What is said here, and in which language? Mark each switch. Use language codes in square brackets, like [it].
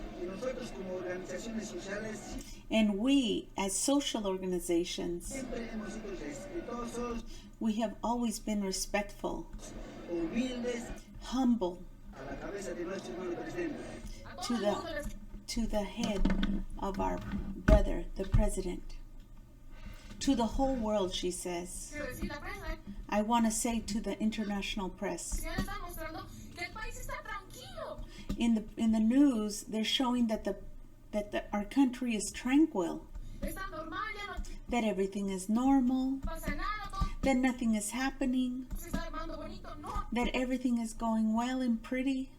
[es] Y nosotros como organizaciones sociales [en] And we, as social organizations, [es] siempre hemos sido respetuosos, [en] we have always been respectful, [es] humildes, [en] humble [es] a la cabeza de nuestro hermano presidente. [en] to the head of our brother, the president. To the whole world, she says. [es] Quiero decir, la prensa, [en] I want to say to the international press. [es] ya le están mostrando que el país está tranquilo. [en] In the news, they're showing that our country is tranquil, [es] Está normal, ya no [en] that everything is normal, [es] pasa nada, todo [en] that nothing is happening, [es] se está armando bonito. No, [en] that everything is going well and pretty.